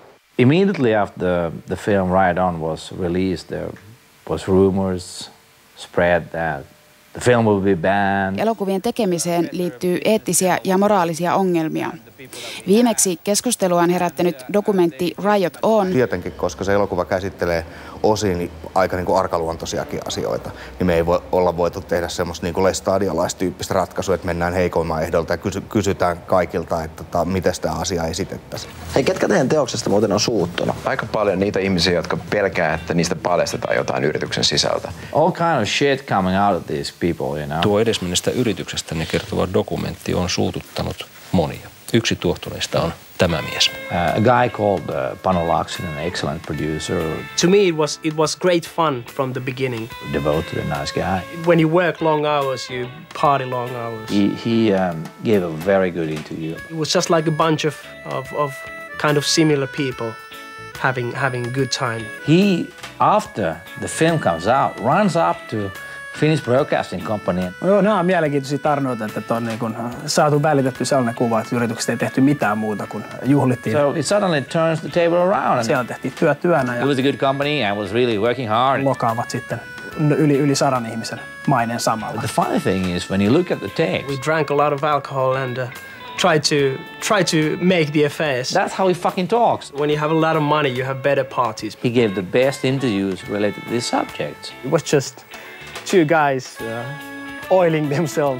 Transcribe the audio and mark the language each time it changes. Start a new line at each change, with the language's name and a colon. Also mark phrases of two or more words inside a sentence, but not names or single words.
English: Immediately after the film Ride On was released, there was rumors spread that the film will be banned.
Finnish: Elokuvien tekemiseen liittyy eettisiä ja moraalisia ongelmia. Viimeksi keskustelua on herättänyt dokumentti Riot On. Tietenkin, koska se elokuva käsittelee osin aika niin kuin arkaluontoisiakin asioita, niin me ei olla voitu tehdä semmoista niin kuin lestadiolaistyyppistä ratkaisua, että mennään heikomman ehdolta ja kysytään kaikilta, että miten sitä asiaa esitettäisiin. Hei, ketkä teidän teoksesta muuten on suuttunut? Aika paljon niitä ihmisiä, jotka pelkää, että niistä paljastetaan jotain yrityksen sisältä.
English: All kind of shit coming out of these people, you know.
Finnish: Tuo edesmenneestä yrityksestä kertova dokumentti on suututtanut monia. Yksi tuohtuneista on tämä mies.
English: A guy called Pano Laaksonen, an excellent producer. To me it was great fun from the beginning. Devoted and nice guy. When you work long hours, you party long hours. He gave a very good interview. It was just like a bunch of kind of similar people having a good time. He, after the film comes out, runs up to Finnish Broadcasting Company.
Finnish: Joo, nämä on mielenkiintoisia tarinoita, että on niin kun saatu välitetty sellainen kuva, että yrityksestä ei tehty mitään muuta kuin juhlittiin.
English: So it suddenly turns the table around.
Finnish: Siellä tehtiin työnä ja
English: it was a good company and was really working hard.
Finnish: Lokaavat sitten yli 100 ihmisen mainen samalla.
English: But the funny thing is when you look at the tapes. We drank a lot of alcohol and try to make the affairs. That's how he fucking talks. When you have a lot of money, you have better parties. He gave the best interviews related to these subjects. It was just two guys oiling themselves.